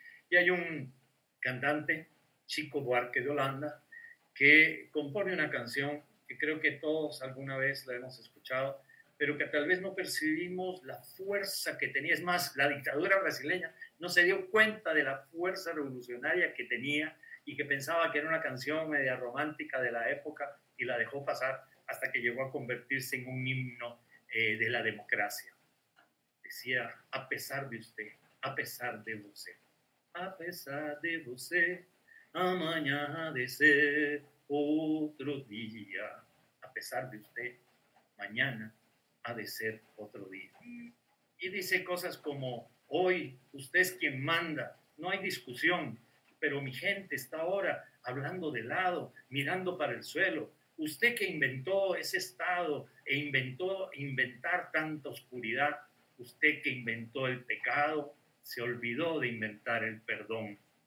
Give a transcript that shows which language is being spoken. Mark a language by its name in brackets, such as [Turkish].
[Spanish] Y hay un cantante, Chico Buarque de Holanda, que compone una canción que creo que todos alguna vez la hemos escuchado, pero que tal vez no percibimos la fuerza que tenía. Es más, la dictadura brasileña no se dio cuenta de la fuerza revolucionaria que tenía y que pensaba que era una canción media romántica de la época y la dejó pasar hasta que llegó a convertirse en un himno de la democracia. Decía, a pesar de usted, [Portuguese] a pesar de você, a pesar de você, amanhã há de ser outro dia. [Spanish] A pesar de usted, mañana ha de ser otro día. Y dice cosas como, hoy usted es quien manda, no hay discusión, pero mi gente está ahora hablando de lado, mirando para el suelo. Usted que inventó ese estado e inventar tanta oscuridad, usted que inventó el pecado, se olvidó de inventar el perdón.